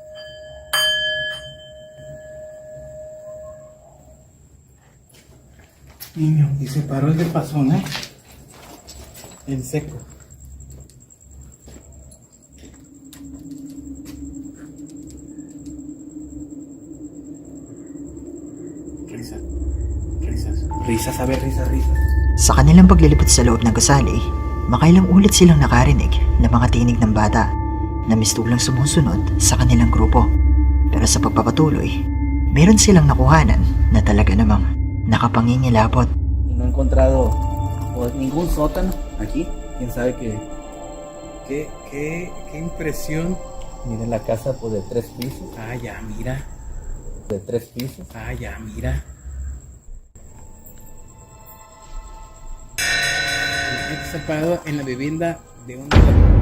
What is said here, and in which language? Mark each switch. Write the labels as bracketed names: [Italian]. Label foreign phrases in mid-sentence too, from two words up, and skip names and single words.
[Spanish] Niño, y se paró el de pasón, en seco. Risas, a ver, risas. [Filipino] Sa kanilang paglilipot sa loob ng gusali, makailang ulit silang nakarinig ng mga tinig ng bata na mistulang sumusunod sa kanilang grupo. Pero sa pagpapatuloy, meron silang nakuhanan na talaga namang nakapangingilabot. [Spanish] No he encontrado ningún sótano aquí. ¿Quién sabe qué? Qué impresión. Miren la casa pues de 3 pisos. Ah, ya, mira. De 3 pisos. Ah, ya, mira. Imagínate estar parado en la vivienda de una de las...